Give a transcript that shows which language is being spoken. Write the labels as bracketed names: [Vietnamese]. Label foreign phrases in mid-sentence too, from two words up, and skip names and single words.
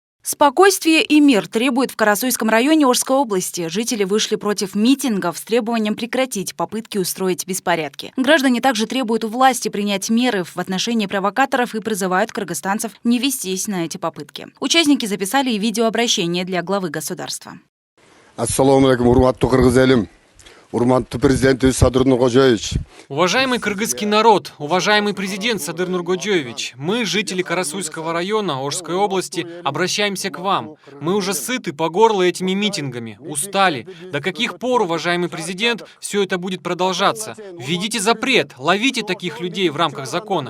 [Russian] Спокойствие и мир требуют в Карасуйском районе Орской области. Жители вышли против митингов с требованием прекратить попытки устроить беспорядки. Граждане также требуют у власти принять меры в отношении провокаторов и призывают кыргызстанцев не вестись на эти попытки. Участники записали и видеообращение для главы государства. [Kyrgyz] Ассаламу алейкум, урматтуу кыргыз элим. Урматтуу президент Садыр Нуркожоевич. [Russian] Уважаемый кыргызский народ, уважаемый президент Садыр Нуркожоевич, мы, жители Карасуйского района Орской области, обращаемся к вам. Мы уже сыты по горло этими митингами, устали. До каких пор, уважаемый президент, все это будет продолжаться? Введите запрет, ловите таких людей в рамках закона.